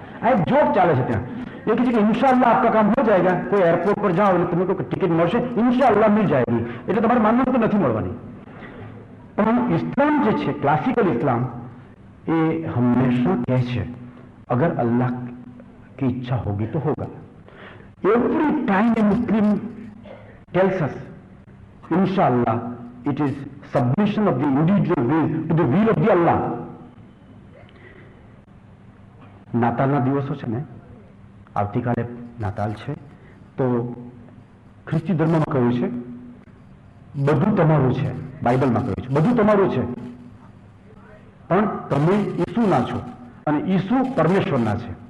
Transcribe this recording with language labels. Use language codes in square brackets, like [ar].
[gu] આ એક જોક ચાલે છે ત્યાં. એ કહે છે કે [hi] ઇન્શાઅલ્લાહ આપકા કામ હો જાયગા. [gu] કોઈ એરપોર્ટ પર જાઓ એટલે તમે કોઈ ટિકિટ મળશે, [hi] ઇન્શાઅલ્લાહ મિલ જાયગી, [gu] એટલે તમારે માનવાનું તો નથી મળવાની. પણ ઇસ્લામ જે છે, ક્લાસિકલ ઇસ્લામ, એ હંમેશા કહે છે [hi] અગર अल्लाह की इच्छा होगी तो होगा. [en] Every time a Muslim tells us inshallah, it is submission of the individual will to the will of the Allah. [gu] નાતાલના દિવસો છે ને, આવતીકાલે નાતાલ છે, તો ખ્રિસ્તી ધર્મમાં કહ્યું છે બધું તમારું છે. બાઇબલમાં કહ્યું છે બધું તમારું છે, પણ તમે ઈસુના છો અને ઈસુ પરમેશ્વરના છે.